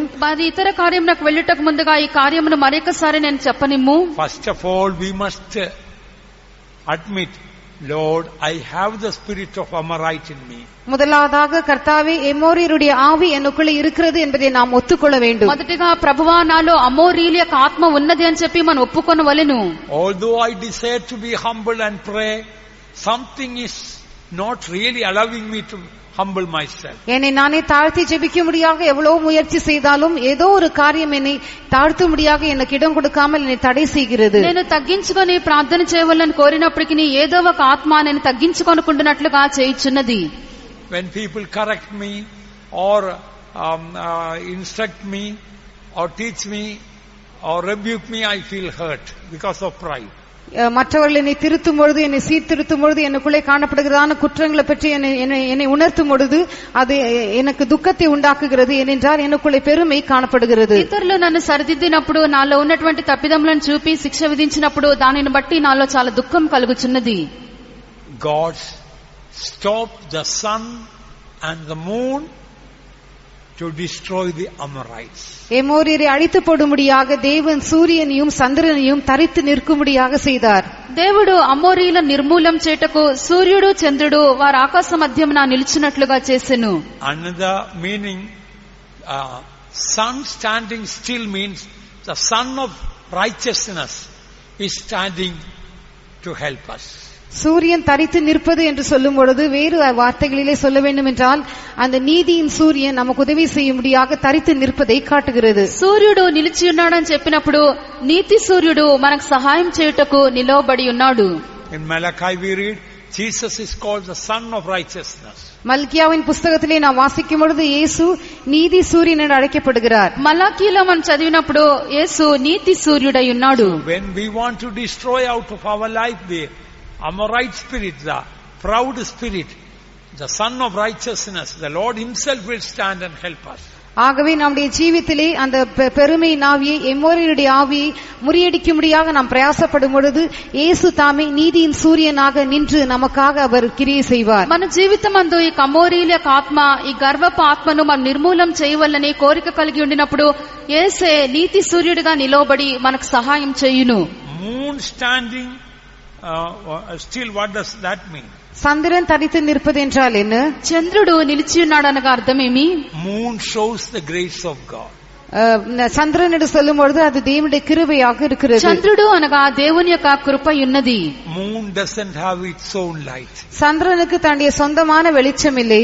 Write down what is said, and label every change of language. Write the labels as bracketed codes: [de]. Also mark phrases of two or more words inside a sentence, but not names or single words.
[te] అది ఇతర కార్యమునకు వెళ్ళుటకు ముందుగా ఈ కార్యమును మరొకసారి నేను చెప్పనిమ్ము. [en] First of all, we must admit, Lord, I have the spirit of Amorite in me. [ta] முதலாவதாக கர்த்தாவே எமோரியருடைய ஆவி எனக்குள்ள இருக்கிறது என்பதை நாம் ஒத்துக்கொள்ள வேண்டும். [te] మొదటిగా ప్రభువా నాలో అమోరీయుల యొక్క ఆత్మ ఉన్నది అని చెప్పి మనం ఒప్పుకొనవలెను. [en] Although I desire to be humble and pray, something is not really allowing me to humble myself. [ta] என்னை நானே தாழ்த்தி ஜெபிக்கும்படியாக எவ்வளவு முயற்சி செய்தாலும் ஏதோ ஒரு காரியம் என்னை தாழ்த்தும்படியாக எனக்கு இடம் கொடுக்காமல் என்னை தடை செய்கிறது. [te] నేను తగ్గించుకొని ప్రార్థన చేయవలని కోరినప్పటికీ ఏదో ఒక ఆత్మ నేను తగ్గించుకొనుకుంటున్నట్లుగా చేయుచున్నది. [en] When people correct me or instruct me or teach me or rebuke me, I feel hurt because of pride. [ta] மற்றவர்கள் என்னை திருத்தும் பொழுது, என்னை சீர்திருத்தும் பொழுது, எனக்குள்ளே காணப்படுகிறதான குற்றங்களை பற்றி என்னை உணர்த்தும் பொழுது அது எனக்கு துக்கத்தை உண்டாக்குகிறது. ஏனென்றால் எனக்குள்ளே பெருமை కానப்படுகிறது. [te] ఇతరులు నన్ను సరిదిద్దినప్పుడు, నాలో ఉన్నటువంటి తప్పిదములను చూపి శిక్ష విధించినప్పుడు దానిని బట్టి నాలో చాలా దుఃఖం కలుగుచున్నది. [en] God stopped the sun and the moon to destroy the Amorites. [ta] எமோரியரை அழித்து போடும்படியாக தேவன் சூரியனையும் சந்திரனையும் தரித்து நிற்கும்படியாக செய்தார். [te] దేవుడు అమోరీల నిర్మూలం చేటకు సూర్యుడు చంద్రుడు వారి ఆకాశ మధ్యమున నిలిచినట్లుగా చేసెను. [en] Another meaning, sun standing still means the sun of righteousness is standing to help us. [ta] சூரியன் தரித்து நிற்பது என்று சொல்லும் பொழுது வேறு வார்த்தைகளிலே சொல்ல வேண்டும் என்றால் அந்த நீதியின் சூரியன் நமக்கு உதவி செய்யும்படியாக தரித்து நிற்பதை காட்டுகிறது. [te] సూర్యుడు నిలిచి ఉన్నాడని చెప్పినప్పుడు నీతి సూర్యుడు మనకు సహాయం చేయుటకు నిలవబడి ఉన్నాడు. [en] In Malachi we read, Jesus is called the son of righteousness. [ta] மல்கியாவின் புஸ்தகத்திலே நாம் வாசிக்கும் பொழுது இயேசு நீதி சூரியன் என்று அழைக்கப்படுகிறார். [te] మలాకీలో మనం చదివినప్పుడు యేసు నీతి సూర్యుడై ఉన్నాడు. [en] When we want to destroy out of our life the Amorite spirit, the proud spirit, the son of righteousness, the Lord himself will stand and help us. [ta] ஆகவே நம்முடைய ஜீவித்திலே அந்த பெருமை ஆவியை, எமோரியருடைய ஆவியை முறியடிக்கும்படியாக நாம் பிரயாசப்படும் பொழுது இயேசு தாமே நீதியின் சூரியனாக நின்று நமக்காக அவர் கிரியை செய்வார். [te] మన జీవితమందు ఈ కమోరీల ఆత్మ, ఈ గర్వపు ఆత్మను మనం నిర్మూలం చేయవల్లని కోరిక కలిగి ఉండినప్పుడు యేసే నీతి సూర్యుడిగా నిలవబడి మనకు సహాయం చేయును. [en] Moon standing still, what does that mean? [ta] சந்திரன் தரித்து நிற்பது என்றால் என்ன? [te] చంద్రుడు నిలిచి ఉన్నాడనగా అర్థమేమి? [en] Moon shows the grace of God. [ta] சந்திரன் என்று சொல்லும் பொழுது அது தேவனுடைய கிருபையாக இருக்கிறது. [te] చంద్రుడు అనగా దేవుని యొక్క కృప ఉన్నది. [en] Moon doesn't have its own light. [ta] சந்திரனுக்கு தன்னுடைய சொந்தமான வெளிச்சம் இல்லை.